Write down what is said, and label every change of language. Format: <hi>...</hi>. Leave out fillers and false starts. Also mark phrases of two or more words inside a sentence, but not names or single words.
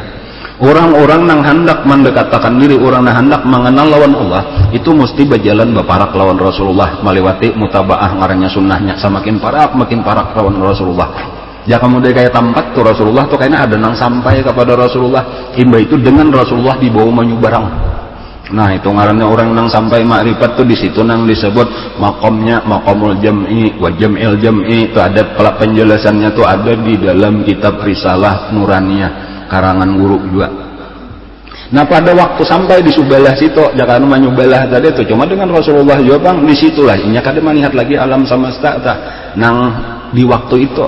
<bjn>Orang-orang nang hendak mendekatkan diri, orang nang hendak mengenal lawan Allah, itu mesti berjalan beparak lawan Rasulullah, melewati mutabaah ngarannya sunnahnya, semakin parak makin parak lawan Rasulullah. Ya kamu deh kayak tempat tuh Rasulullah tuh kayaknya ada nang sampai kepada Rasulullah, imba itu dengan Rasulullah dibawa menyubarang. Nah itu ngarannya orang nang sampai makrifat tuh di situ nang disebut makomnya</bjn> <ar>مقام الجمع وجمع الجمع</ar> <bjn>itu ada penjelasannya tuh ada di dalam kitab Risalah Nuraniyah karangan guru juga. Nah pada waktu sampai di Subalah situ jangan menyubalah tadi itu cuma dengan Rasulullah juga bang di situlah inya kada melihat lagi alam semesta nang di waktu itu.</bjn>